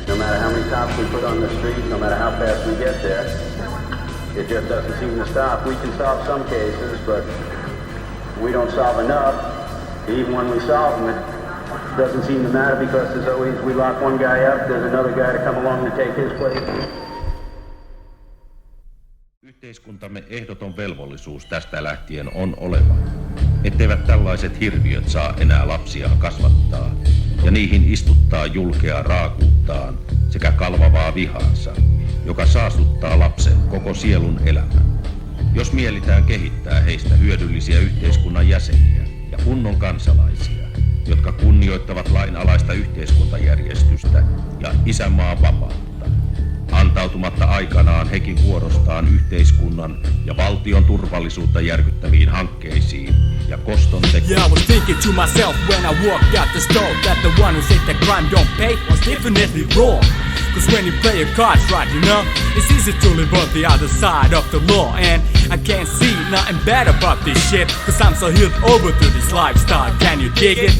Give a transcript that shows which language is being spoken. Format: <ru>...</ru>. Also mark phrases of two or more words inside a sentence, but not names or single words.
<en>No matter how many cops we put on the street, no matter how fast we get there, it just doesn't seem to stop. We can solve some cases, but we don't solve enough. Even when we solve them, it doesn't seem to matter because there's always, we lock one guy up, there's another guy to come along to take his place.</en> <fi>Yhteiskuntamme ehdoton velvollisuus tästä lähtien on oleva, etteivät tällaiset hirviöt saa enää lapsiaan kasvattaa ja niihin istuttaa julkeaa raakuuttaan sekä kalvavaa vihaansa, joka saastuttaa lapsen koko sielun elämän. Jos mielitään kehittää heistä hyödyllisiä yhteiskunnan jäseniä ja kunnon kansalaisia, jotka kunnioittavat lainalaista yhteiskuntajärjestystä ja isänmaan vapautta, antautumatta aikanaan hekin vuorostaan yhteiskunnan ja valtion turvallisuutta järkyttäviin hankkeisiin ja koston tekoihin.</fi> <en>Yeah, I was thinking to myself when I walked out the store that the one who said that crime don't pay was definitely wrong. Cause when you play your cards right, you know, it's easy to live on the other side of the law. And I can't see nothing bad about this shit, cause I'm so healed over to this lifestyle, can you dig it?</en>